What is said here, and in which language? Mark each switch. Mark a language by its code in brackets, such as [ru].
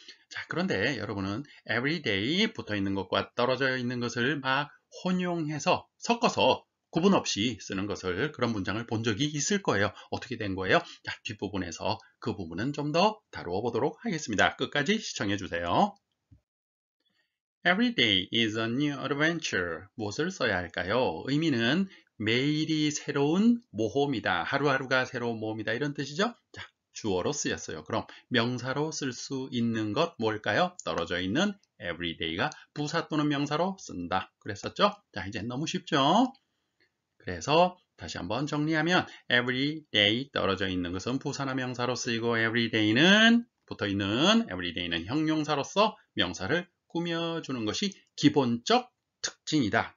[ko] 자, 그런데 여러분은 everyday 붙어 있는 것과 떨어져 있는 것을 막 혼용해서 섞어서 구분 없이 쓰는 것을 그런 문장을 본 적이 있을 거예요. 어떻게 된 거예요? 자, 뒷부분에서 그 부분은 좀 더 다루어 보도록 하겠습니다. 끝까지 시청해 주세요. [en] Every day is a new adventure. [ko] 무엇을 써야 할까요? 의미는 매일이 새로운 모험이다. 하루하루가 새로운 모험이다. 이런 뜻이죠? 자, 주어로 쓰였어요. 그럼 명사로 쓸 수 있는 것 뭘까요? 떨어져 있는 everyday가 부사 또는 명사로 쓴다. 그랬었죠? 자, 이제 너무 쉽죠? 그래서 다시 한번 정리하면 everyday 떨어져 있는 것은 부사나 명사로 쓰이고 everyday는 붙어있는 everyday는 형용사로서 명사를 꾸며주는 것이 기본적 특징이다.